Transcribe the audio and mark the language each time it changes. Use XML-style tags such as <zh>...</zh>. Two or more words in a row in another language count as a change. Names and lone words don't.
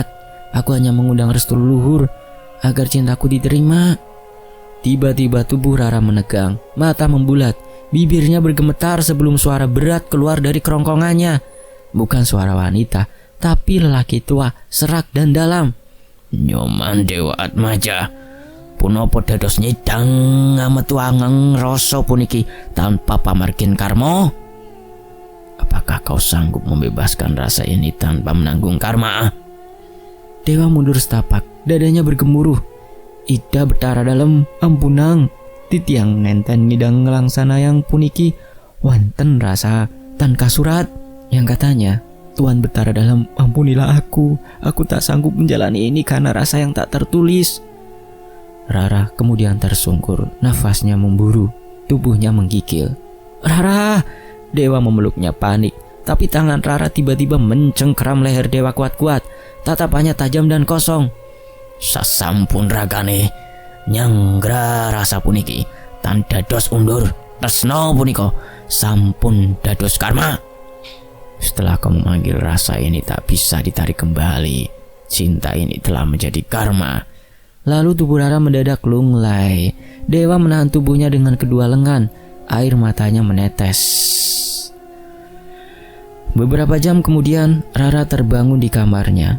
<id>Aku hanya mengundang restu leluhur agar cintaku diterima." Tiba-tiba tubuh Rara menegang, mata membulat, bibirnya bergemetar sebelum suara berat keluar dari kerongkongannya. Bukan suara wanita, tapi lelaki tua, serak dan dalam.</id> <ban>"Nyoman Dewa Atmaja, punapa dados nyidang ngametuangeng rasa puniki tanpa pamargin karma?</ban> <id>Apakah kau sanggup membebaskan rasa ini tanpa menanggung karma?" Dewa mundur setapak, dadanya bergemuruh.</id> <ban>Ida betara dalam, "Ampunang, titiang ngenten ngidang ngelangsana yang puniki wanten rasa tan kasurat."</ban> <id>Yang katanya, "Tuan betara dalam, ampunilah aku tak sanggup menjalani ini karena rasa yang tak tertulis." Rara kemudian tersungkur, nafasnya memburu, tubuhnya menggigil. "Rara!" Dewa memeluknya panik, tapi tangan Rara tiba-tiba mencengkeram leher Dewa kuat-kuat. Tatapannya tajam dan kosong.</id> <ban>"Sasampun ragane nyanggra rasa puniki tan dados undur tresno punika sampun dados karma.</ban> <id>Setelah kamu memanggil rasa ini tak bisa ditarik kembali. Cinta ini telah menjadi karma Lalu tubuh Rara mendadak lunglai. Dewa menahan tubuhnya dengan kedua lengan. Air matanya menetes. Beberapa jam kemudian, Rara terbangun di kamarnya.</id>